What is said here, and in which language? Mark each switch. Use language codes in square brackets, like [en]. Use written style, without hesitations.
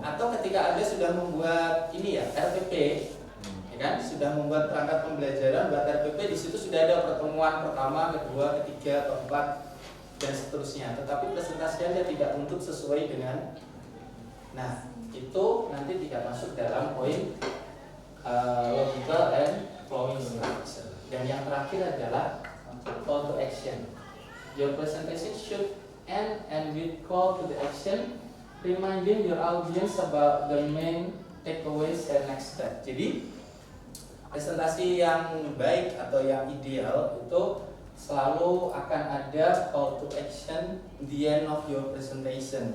[id] Atau ketika Anda sudah membuat ini ya, RPP, ya kan, sudah membuat perangkat pembelajaran, buat RPP, di situ sudah ada pertemuan pertama, kedua, ketiga, keempat, dan seterusnya. Tetapi presentasi Anda tidak untuk sesuai dengan, nah itu nanti tidak masuk dalam poin [en] logical and flowing structure. [id] Dan yang terakhir adalah call to action. [en] Your presentation should end and with call to the action, reminding your audience about the main takeaways and next step. [id] Jadi presentasi yang baik atau yang ideal itu selalu akan ada call to action [en] the end of your presentation.